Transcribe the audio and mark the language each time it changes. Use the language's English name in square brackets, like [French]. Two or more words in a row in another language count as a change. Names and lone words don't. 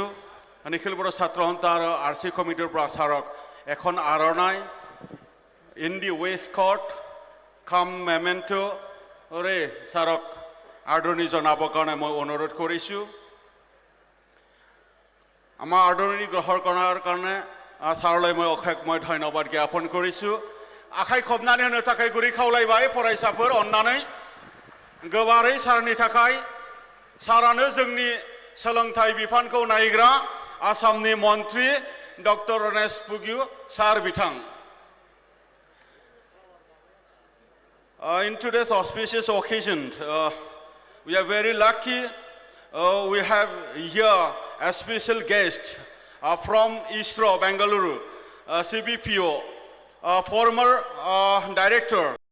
[Assamese] নিখিল বড়ো ছাত্ৰ সন্থা আৰু RC কমিটিৰ পৰা ছাৰক এখন আৰনাই ইন দি ৱেষ্ট কৰ্ট কাম মেমেণ্ট'ৰে ছাৰক আদৰণি জনাবৰ কাৰণে মই অনুৰোধ কৰিছোঁ। আমাৰ আদৰণি গ্ৰহণ কৰাৰ কাৰণে ছাৰলৈ মই অশেষ ধন্যবাদ জ্ঞাপন কৰিছোঁ। [Bodo] आखाइ खबनानै होनो थाखाय गुरै खावलायबाय फरायसाफोर अन्नानै गोबारै सारनि थाखाय। सारानो जोंनि सोलोंथाइ बिफानखौ नायग्रा आसामनि मन्त्रि डक्टर रणेश पेगु सार बिथां। [English] In today's auspicious occasion, we are very lucky. We have here a special guest from ISRO, Bengaluru, CBPO. Former director